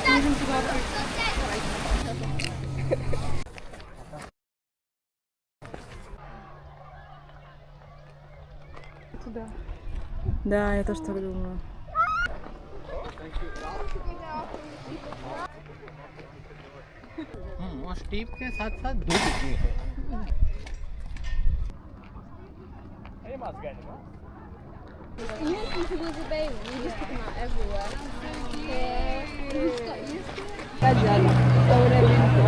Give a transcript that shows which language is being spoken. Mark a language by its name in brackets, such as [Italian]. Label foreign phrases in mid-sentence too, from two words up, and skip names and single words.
[Russian] Туда. Да, я тоже так думала. [Hindi] और स्टीप के साथ साथ दूध भी है। [English] You can see the baby. You just put them out everywhere. Yeah. It's got used to it.